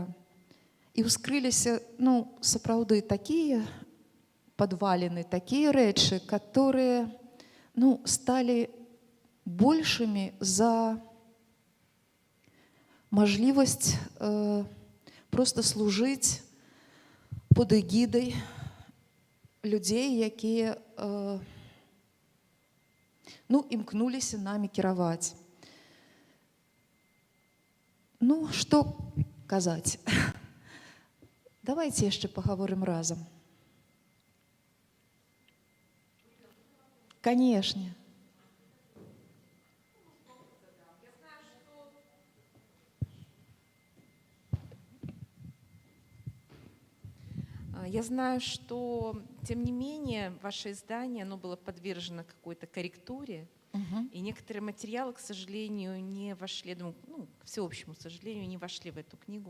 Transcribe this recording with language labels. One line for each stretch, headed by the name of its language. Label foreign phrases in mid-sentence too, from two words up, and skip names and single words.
Belarusian: І ўскрыліся, ну, сапраўды, такія падваліны, такія рэчы, которые, ну, сталі большымі за мажлівасць просто служыць под эгідай людзей, якія ну, імкнуліся намі кіраваць. Ну, што казаць? Давайте яшчэ пагаворым разам. Канешне.
Russian: Я знаю, что, тем не менее, ваше издание, оно было подвержено какой-то корректуре, и некоторые материалы, к сожалению, не вошли, ну, к всеобщему сожалению, не вошли в эту книгу.